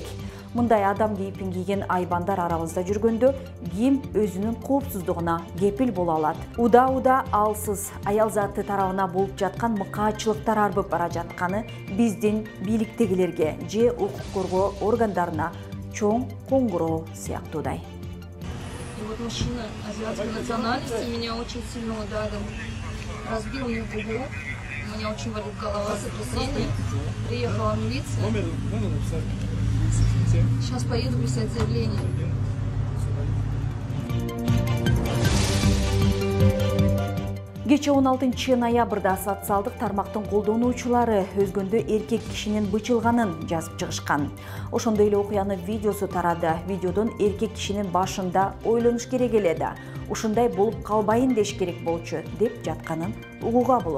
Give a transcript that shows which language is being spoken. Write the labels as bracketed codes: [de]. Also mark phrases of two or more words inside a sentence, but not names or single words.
[ky] Мындай адам кейпин кийген айбандар арабызда жүргөндө ким өзүнүн коопсуздугуна кепил боло алат? Уда алсыз аял заты тарабына болуп жаткан мыкаачылыктар арбып бара жатканы биздин бийликтегилерге же укук коргоо органдарына чоң коңгуроо сыяктуудай. [ru] Вот мужчина азиатской национальности меня очень сильно ударил. Разбил мне губу, у меня очень болит голова, сотрясение. Приехала милиция. Сейчас поеду писать заявление. [ky] Кече 16 ноябрда социалдык тармактын колдонуучулары өзгөндө эркек кишинин бычылганын жазып чыгышкан. Ошондой эле окуянын видеосу тарады. Видеодон эркек кишинин башында ойлонуш керек эле да, ушундай болуп калбайын деш керек болчу деп жатканын угууга болот.